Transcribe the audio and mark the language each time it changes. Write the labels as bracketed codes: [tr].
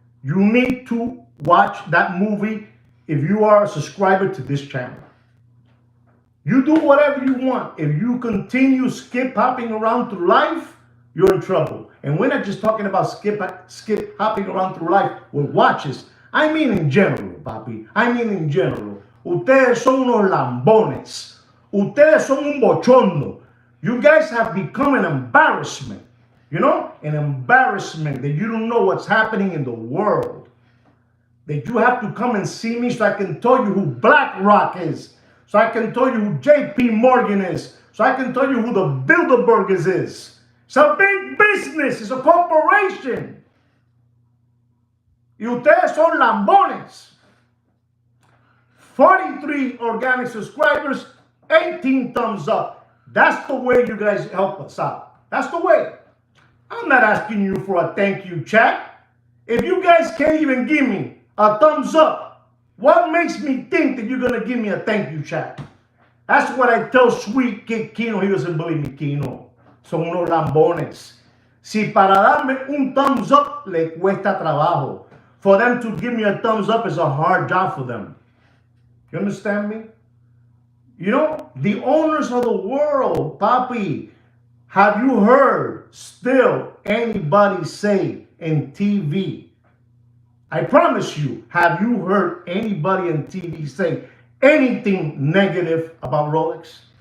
[en] You need to watch that movie if you are a subscriber to this channel. You do whatever you want. If you continue skip hopping around through life, you're in trouble. And we're not just talking about skip hopping around through life with watches. I mean in general, papi. I mean in general. [es] Ustedes son unos lambones. Ustedes son un bochorno. [en] You guys have become an embarrassment. An embarrassment that you don't know what's happening in the world. That you have to come and see me so I can tell you who BlackRock is. So I can tell you who JP Morgan is. So I can tell you who the Bilderbergers is. It's a big business. It's a corporation. [es] Y ustedes son lambones. [en] 43 organic subscribers, 18 thumbs up. That's the way you guys help us out. That's the way. I'm not asking you for a thank you chat. If you guys can't even give me a thumbs up, what makes me think that you're going to give me a thank you chat? That's what I tell Sweet Kid Kino. He doesn't believe me, Kino. [es] Son unos lambones. Si para darme un [en] thumbs up [es] le cuesta trabajo. [en] For them to give me a thumbs up is a hard job for them. You understand me? The owners of the world, papi, have you heard still anybody say in TV? I promise you, have you heard anybody in TV say anything negative about Rolex?